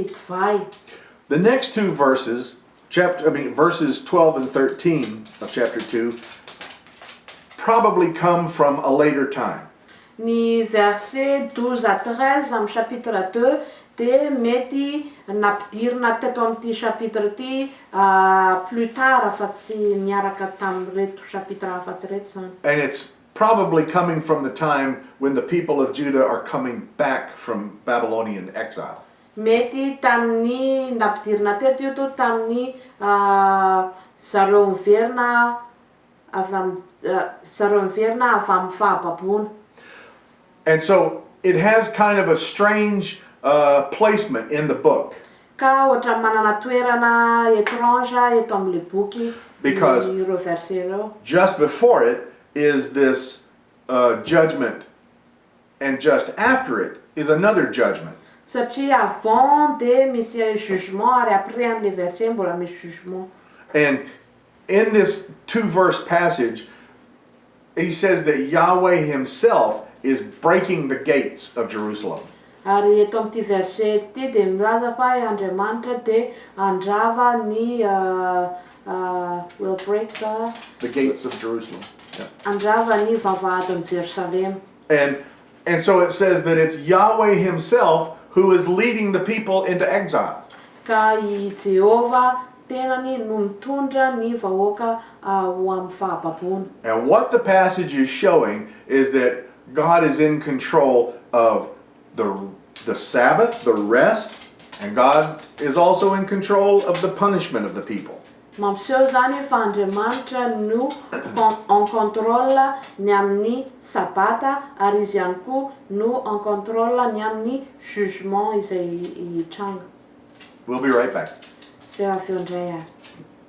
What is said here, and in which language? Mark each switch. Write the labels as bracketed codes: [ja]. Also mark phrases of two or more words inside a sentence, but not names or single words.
[en] The next two verses verses 12 and 13 of chapter 2 probably come from a later time. [mg] Ny verset 12 à 13 amin'ny chapitre 2 dia mety nampidirina teto amin'ity chapitre ity [fr] plus tard [mg] fa tsy niaraka tamin'ireto chapitre hafa reto zany. [en] And it's probably coming from the time when the people of Judah are coming back from Babylonian exile. [mg] Mety tamin'ny nampidirina teto io to tamin'ny zareo miverina avy amin'ny fahababoana. [en] And so it has kind of a strange placement in the book. [mg] Ka ohatra manana toerana étrange eto amin'le boky. [en] Because [mg] ireo verset ireo. [en] Just before it is this judgment, and just after it is another judgment. [mg] Satria avant dia misy jugement ary après an'le verset mbola misy jugement. [en] And in this 2-verse passage, he says that Yahweh himself is breaking the gates of Jerusalem. [mg] Ary eto amin'ity verset ity dia milaza fa Andriamanitra dia andrava ny [en] will break the gates of Jerusalem. Yeah. [mg] Andrava ny vavahadin'i Jerusalem. [en] And so it says that it's Yahweh himself who is leading the people into exile. [mg] Ka I Jehovah tenany no mitondra ny vahoaka ho amin'ny fahababoana. [en] And what the passage is showing is that God is in control of the Sabbath, the rest, and God is also in control of the punishment of the people. [mg] Mampiseho zany fa Andriamanitra no [fr] en contrôle [mg] ny amin'ny sabata ary izy ihany koa no [fr] en contrôle [mg] ny amin'ny jugement izay hitranga. [en] We'll be right back. [mg] Dia avy eo indray ary.